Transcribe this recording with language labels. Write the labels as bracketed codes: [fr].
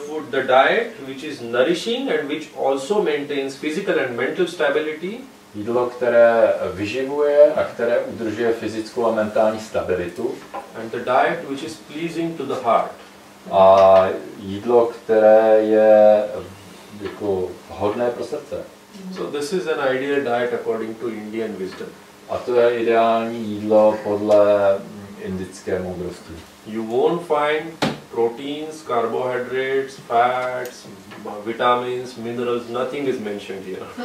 [en] The diet which is nourishing and which also maintains physical and mental stability. [cs] Jídlo, které vyživuje a které udržuje fyzickou a mentální stabilitu. [en] And the diet which is pleasing to the heart. [cs] A jídlo, které je jako vhodné pro srdce. [en] So this is an ideal diet according to Indian wisdom. [cs] A to je ideální jídlo podle indické moudrosti. [en] You won't find proteins, carbohydrates, fats, vitamins, minerals, nothing is mentioned here.